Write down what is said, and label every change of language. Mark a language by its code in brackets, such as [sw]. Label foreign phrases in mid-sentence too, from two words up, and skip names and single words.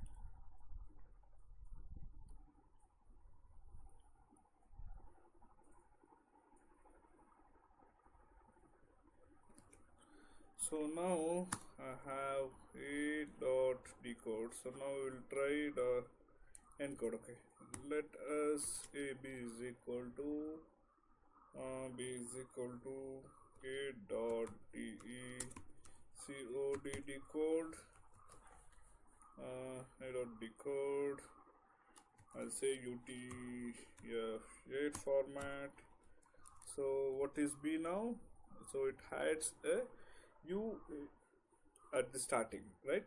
[en] So now I have a dot decode. So now we'll try the encode. Okay, let us a b is equal to a dot d e c o d decode. A dot decode. I'll say UTF-8 format. So what is B now? So it hides a U at the starting, right?